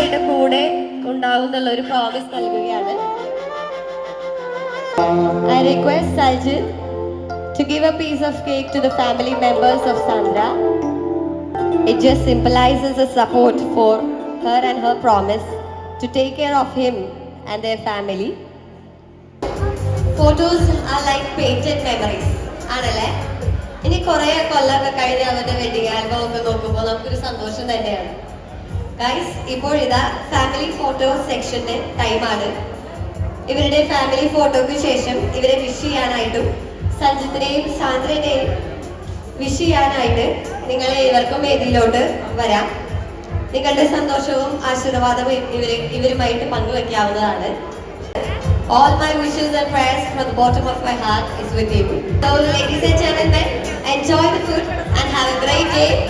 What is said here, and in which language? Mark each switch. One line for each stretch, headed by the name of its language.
Malayalam: കൂടെ ഉണ്ടാവുന്നുള്ള ഒരു പ്രോമിസ് നൽകുകയാണ്.
English: I request Sanjit to give a piece of cake to the family members of Sandra. It just symbolizes a support for her and her promise to take care of him and their family. Photos are like painted memories.
Malayalam: ആണല്ലേ? ഇനി കുറേ കൊല്ലമൊക്കെ കഴിഞ്ഞ് അവരുടെ wedding album ഒക്കെ നോക്കുമ്പോൾ നമുക്കൊരു സന്തോഷം തന്നെയാണ്. ഗൈസ്, ഇപ്പോൾ ഇതാ ഫാമിലി ഫോട്ടോ സെക്ഷന്റെ ടൈമാണ്. ഇവരുടെ ഫാമിലി ഫോട്ടോയ്ക്ക് ശേഷം ഇവരെ വിഷ് ചെയ്യാനായിട്ടും സഞ്ജിത്തിനെയും സാന്ദ്രനെയും വിഷ് ചെയ്യാനായിട്ട് നിങ്ങളെ ഇവർക്കും വേദിയിലോട്ട് വരാം. നിങ്ങളുടെ സന്തോഷവും ആശീർവാദവും ഇവരുമായിട്ട് പങ്കുവെക്കാവുന്നതാണ്.
English: All my wishes and prayers from the bottom of my heart is with you. So ladies and gentlemen, enjoy the food and have a great day.